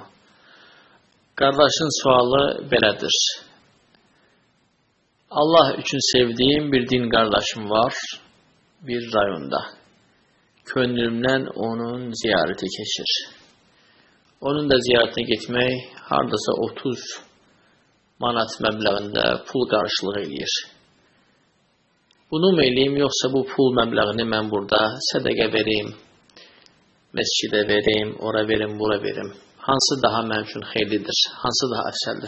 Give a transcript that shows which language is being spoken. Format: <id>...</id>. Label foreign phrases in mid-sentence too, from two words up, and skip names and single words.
<az>Kardeşin sualı belədir. Allah üçün sevdiğim bir din kardeşim var bir rayonda. Könlümden onun ziyareti keçir. Onun da</az> <tr>ziyaretine gitmek</tr> <az>hardasa 30 manat məbləğində pul qarşılığı eləyir. Bunu mu eləyim, yoxsa bu pul məbləğini mən burada sədəqə vereyim, məscidə vereyim, ora verim, bura verim. Hansı daha mənim üçün xeyirlidir, hansı daha əfsəldir?</az>